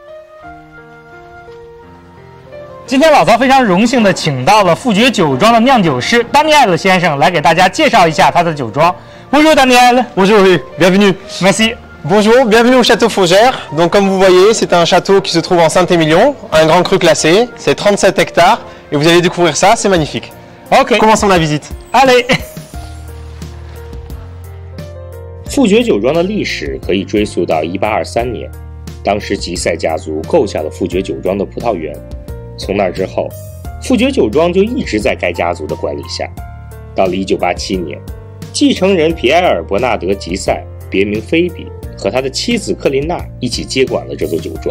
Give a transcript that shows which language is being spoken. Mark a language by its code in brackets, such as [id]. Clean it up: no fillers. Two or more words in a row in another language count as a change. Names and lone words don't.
[zh] 今天老曹非常荣幸的请到了富爵酒庄的酿酒师丹尼埃先生来给大家介绍一下他的酒庄。Bonjour Daniel. [fr] Bonjour, bienvenue. Merci. Bonjour, bienvenue au château Faugère. Donc comme vous voyez, c'est un château qui se trouve en Saint-Émilion, un grand cru classé, c'est 37 hectares et vous allez découvrir ça, c'est magnifique.OK, commençons la visite. Allez. [zh] 富爵酒庄的历史可以追溯到1823年，当时吉赛家族购下了富爵酒庄的葡萄园。从那之后，富爵酒庄就一直在该家族的管理下。到了1987年，继承人皮埃尔·伯纳德·吉赛，别名菲比，和他的妻子克琳娜一起接管了这座酒庄。